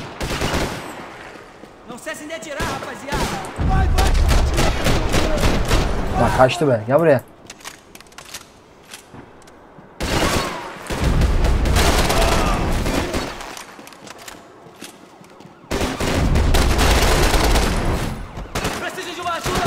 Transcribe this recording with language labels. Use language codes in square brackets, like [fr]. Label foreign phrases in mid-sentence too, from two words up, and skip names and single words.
[pt] Não cessem de atirar, rapaziada! [tr] Bak kaçtı be. Gel buraya. [pt] Preciso de uma ajuda!